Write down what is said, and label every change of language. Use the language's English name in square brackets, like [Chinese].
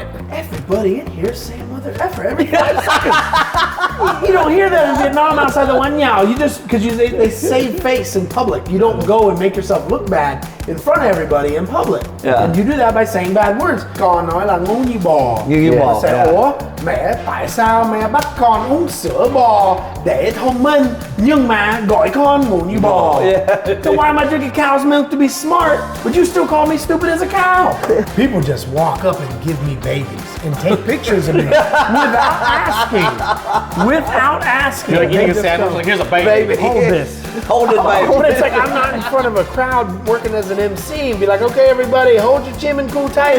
[English] Everybody in here say mother effer every 5 seconds. You don't hear that in Vietnam outside the one Nhậu. You just, because they save face in public. You don't go and make yourself look bad in front of everybody in public. Yeah. And you do that by saying bad words. [Vietnamese] Con nói là ngu như bò. Như bò. [English] Say, [Vietnamese] ủa, mẹ tại sao mẹ bắt con uống sữa bò để thông minh nhưng mà gọi con ngu như bò? [English] So why am I drinking cow's milk to be smart, but you still call me stupid as a cow? People just walk up and give me babies and take pictures of me without asking. Without asking. You're like eating a sandwich, like, here's a baby. Hold this. Hold it, baby. But it's like I'm not in front of a crowd working as an MC and be like, okay, everybody, hold your chin and cool tight.